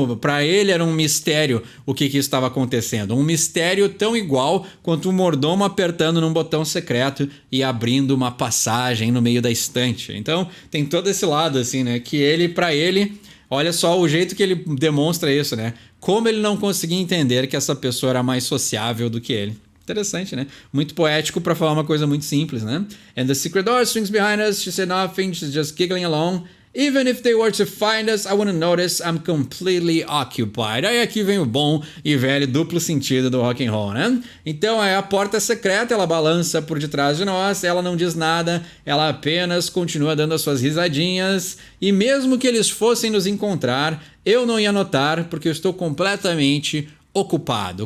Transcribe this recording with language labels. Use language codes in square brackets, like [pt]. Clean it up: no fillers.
[pt] Para ele era um mistério o que estava acontecendo. Um mistério tão igual quanto um mordomo apertando num botão secreto e abrindo uma passagem no meio da estante. Então, tem todo esse lado, assim, né? Que ele, para ele... Olha só o jeito que ele demonstra isso, né? Como ele não conseguia entender que essa pessoa era mais sociável do que ele. Interessante, né? Muito poético para falar uma coisa muito simples, né? [en] And the secret door swings behind us. She said nothing. She's just giggling along. Even if they were to find us, I wouldn't notice. I'm completely occupied. [pt] Aí aqui vem o bom e velho duplo sentido do rock and roll, né? Então é a porta secreta, ela balança por detrás de nós, ela não diz nada, ela apenas continua dando as suas risadinhas. E mesmo que eles fossem nos encontrar, eu não ia notar, porque eu estou completamente ocupado.